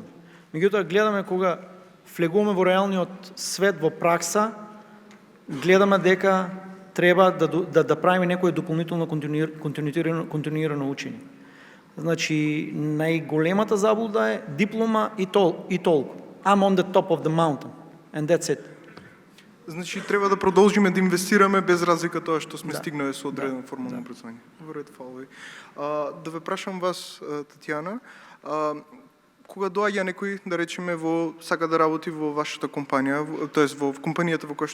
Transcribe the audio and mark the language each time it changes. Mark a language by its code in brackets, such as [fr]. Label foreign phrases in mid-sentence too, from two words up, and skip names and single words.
[mk] Меѓутоа гледаме кога влегуваме во реалниот свет, во пракса, гледаме дека треба да правиме некое дополнително континуирано учење. Значи, најголемата заблуда е диплома и толку. [en] I'm on the top of the mountain, and that's it. [mk] Значи, треба да продолжиме да инвестираме без разлика тоа што сме стигнале со одредено формално образование. Во ред, фала ви. Да ве прашам вас, Татјана, кога доаѓа некој, да речеме, сака да работи во вашата компанија, тоест во компанијата во која